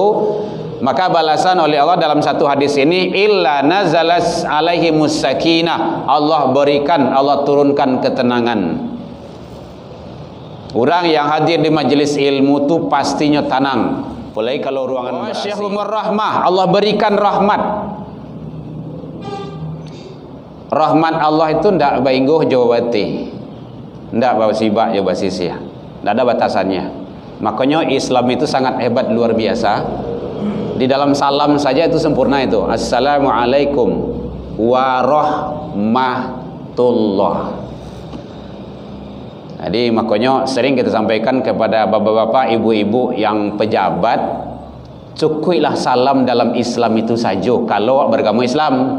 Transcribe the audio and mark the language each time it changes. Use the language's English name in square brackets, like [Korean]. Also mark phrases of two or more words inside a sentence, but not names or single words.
[Indonesian] Maka balasan oleh Allah dalam satu hadis ini, [Arabic] illa nazalas alaihimus sakinah, [Indonesian] Allah berikan, Allah turunkan ketenangan. Orang yang hadir di majelis ilmu tu pastinya tenang, apalagi kalau ruangan berasi. Rahmah, Allah berikan rahmat. [Minangkabau] Rahmat Allah itu ndak baingguh jawati, ndak bawa sibak jawab sisia, ndak ada batasannya. [Indonesian] Makanya Islam itu sangat hebat, luar biasa. Di dalam salam saja itu sempurna itu. [Arabic] Assalamualaikum warahmatullah. [Indonesian] Jadi makanya sering kita sampaikan kepada bapak-bapak, ibu-ibu yang pejabat, cukuplah salam dalam Islam itu saja kalau beragama Islam.